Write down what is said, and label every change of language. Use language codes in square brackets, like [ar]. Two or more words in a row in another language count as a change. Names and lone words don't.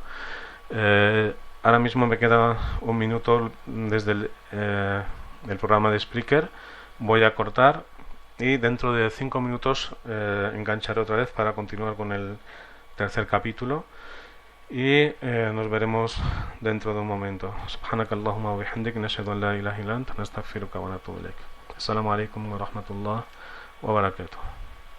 [es] Ahora mismo me queda un minuto desde el programa de Spreaker. Voy a cortar y dentro de 5 minutos engancharé otra vez para continuar con el tercer capítulo. Y nos veremos dentro de un momento. [ar] سبحانك اللهم وبحمدك، نشهد أن لا إله إلا أنت، نستغفرك ونتوب إليك. السلام عليكم ورحمة الله وبركاته.